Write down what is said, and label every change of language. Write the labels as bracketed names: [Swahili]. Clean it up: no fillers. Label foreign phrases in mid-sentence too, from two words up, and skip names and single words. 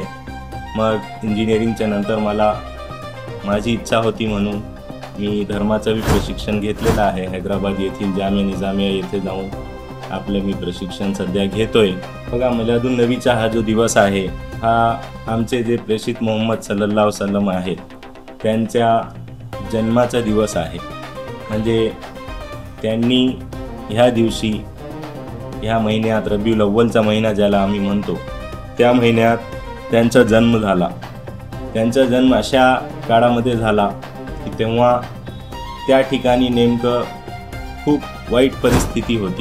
[Marathi] मग इंजिनिअरिंगच्या नंतर मला माझी इच्छा होती म्हणून मी धर्माचं भी प्रशिक्षण घेतलेलं आहे। हैदराबाद येथील जामिया निजामिया येथे जाऊन आपले मी प्रशिक्षण सध्या घेतोय। बघा, मिलादुन नबीचा हा जो दिवस आहे हा आमचे जे प्रेषित मोहम्मद [Arabic] صلى الله عليه وسلم [Marathi] आहेत त्यांच्या जन्माचा दिवस आहे। म्हणजे त्यांनी ह्या दिवशी ह्या महिन्यात रबिउल अव्वलचा महिना ज्याला आम्ही म्हणतो त्या महिन्यात त्यांचा जन्म झाला। त्यांचा जन्म अशा काळामध्ये झाला की तेव्हा त्या ठिकाणी नेमकं खूप वाईट परिस्थिती होती।